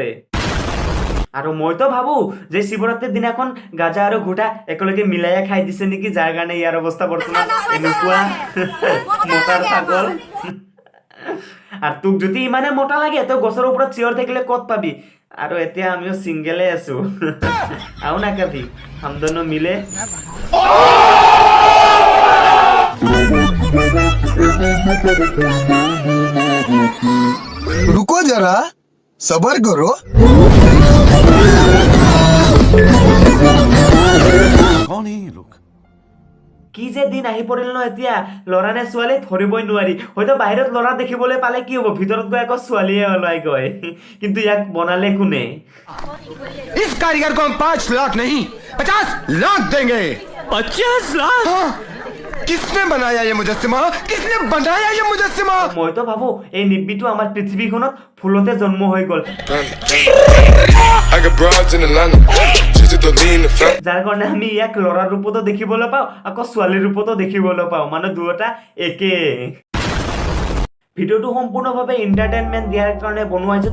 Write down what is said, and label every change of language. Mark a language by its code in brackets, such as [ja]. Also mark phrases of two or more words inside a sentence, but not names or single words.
[as] আৰু মইতো ভাবো যে শিৱৰাত্ৰিৰ দিনাখন গাজা আৰু ঘুটা একেলগে মিলাইয়া খাই দিছে নেকি, যাৰ কাৰণে ইয়াৰ অৱস্থা বৰ্তমান এনেকুৱা মটাৰ পাগল। আৰু তোক যদি ইমানে মোটা লাগে, তই গছৰ ওপৰত চিঞৰ থাকিলে ক'ত পাবি? আৰু এতিয়া আমিও চিংগেলে আছো। [hi] आओ ना कभी हम दोनों मिलें। रुको जरा सबर करो। कौन है ये लोग? [as] কি যে দিন আহি পৰিল ন এতিয়া, ল'ৰা নে ছোৱালী ধৰিবই নোৱাৰি। হয়তো বাহিৰত ল'ৰা দেখিবলৈ পালে কি হ'ব, ভিতৰত গৈ আকৌ ছোৱালীয়ে ওলাই গৈ। কিন্তু ইয়াক বনালে কোনে? [hi] इस कारीगर को हम 5 लाख नहीं 50 लाख देंगे। 50 लाख? हाँ? किसने बनाया ये मुजस्सिमा? किसने बनाया ये मुजस्सिमा? [as] মইতো ভাবো এই নিব্বিটো আমাৰ পৃথিৱীখনত ফুলতে জন্ম হৈ গ'ল, যাৰ কাৰণে আমি ইয়াক ল'ৰাৰ ৰূপতো দেখিবলৈ পাওঁ, আকৌ ছোৱালীৰ ৰূপতো দেখিবলৈ পাওঁ। মানে দুয়োটা একে। ভিডিঅ'টো সম্পূৰ্ণভাৱে এণ্টাৰটেইনমেণ্ট দিয়াৰ কাৰণে বনোৱা হৈছে।